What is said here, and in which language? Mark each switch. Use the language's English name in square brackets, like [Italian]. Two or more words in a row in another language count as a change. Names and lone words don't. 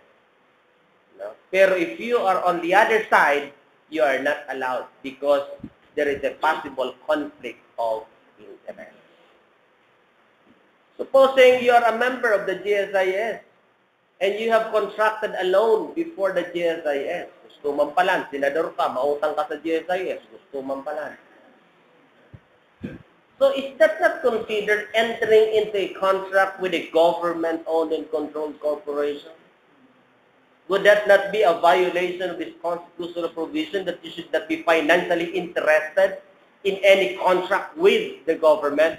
[English] Pero if you are on the other side, you are not allowed because there is a possible conflict of interest. Supposing you are a member of the GSIS and you have contracted a loan before the GSIS. [Filipino] Gusto mampalan, senador ka, mautang ka sa GSIS, gusto mampalan. [English] So is that not considered entering into a contract with a government-owned and controlled corporation? Would that not be a violation of this constitutional provision that you should not be financially interested in any contract with the government?